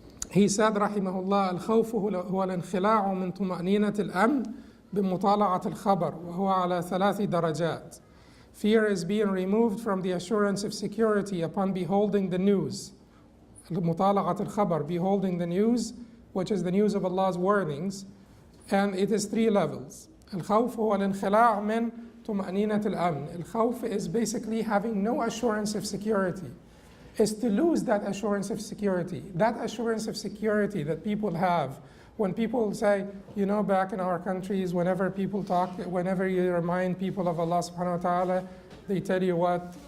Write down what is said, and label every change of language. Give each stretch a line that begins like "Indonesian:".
English: He said,
Arabic: rahimahullah, al-Khawf huwa al-inkhila'u min tuma'ninat al-amn بمطالعة الخبر وهو على 3 درجات.
English: Fear is being removed from the assurance of security upon beholding the news.
Arabic: مطالعة الخبر,
English: beholding the news, which is the news of Allah's warnings, and it is 3 levels.
Arabic: الخوف هو الانخلاع من طمأنينة الأمن.
English: الخوف is basically having no assurance of security, is to lose that assurance of security. That assurance of security that people have when people say, you know, back in our countries, whenever people talk, whenever you remind people of Allah subhanahu wa ta'ala, they tell you what?